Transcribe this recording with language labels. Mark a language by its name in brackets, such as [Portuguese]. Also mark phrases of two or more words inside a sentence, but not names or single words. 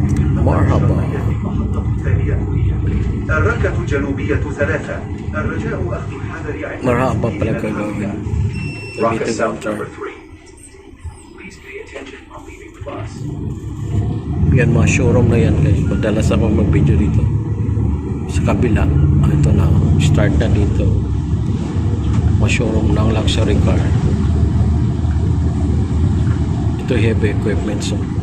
[Arabic] مرحبا. المحطة الثانية هي الركة الجنوبية 3. الرجاء أخذ الحذر عند [Filipino] مرحبا pala kayo. [English] Rock [Filipino] Dito [English] South [Filipino] yung [English] number 3. Please pay attention on leaving the bus. [Filipino] yan mga showroom na yan guys. Madalas ako mag-video dito. Sa kabila. Ito na. Start na dito. Mga showroom ng [English] luxury car. [Filipino] Ito [English] heavy equipment. [Filipino] So.